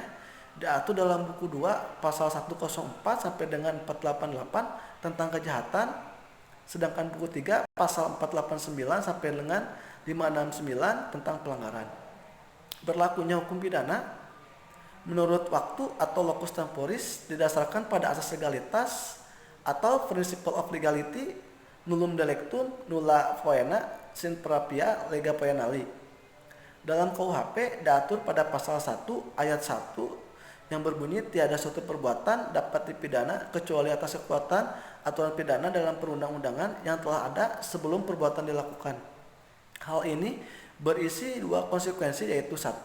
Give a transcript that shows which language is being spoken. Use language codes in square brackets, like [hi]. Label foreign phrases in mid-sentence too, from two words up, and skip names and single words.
[id] Diatur dalam buku 2 pasal 104 sampai dengan 488 tentang kejahatan, sedangkan buku 3 pasal 489 sampai dengan 569 tentang pelanggaran. Berlakunya hukum pidana menurut waktu atau [la] locus temporis [id] didasarkan pada asas legalitas atau [en] principle of legality, [la] nullum delictum nulla poena sine prapia lega poenali. [id] Dalam KUHP diatur pada pasal 1 ayat 1 yang berbunyi tiada suatu perbuatan dapat dipidana kecuali atas kekuatan aturan pidana dalam perundang-undangan yang telah ada sebelum perbuatan dilakukan. Hal ini berisi 2 konsekuensi, yaitu 1.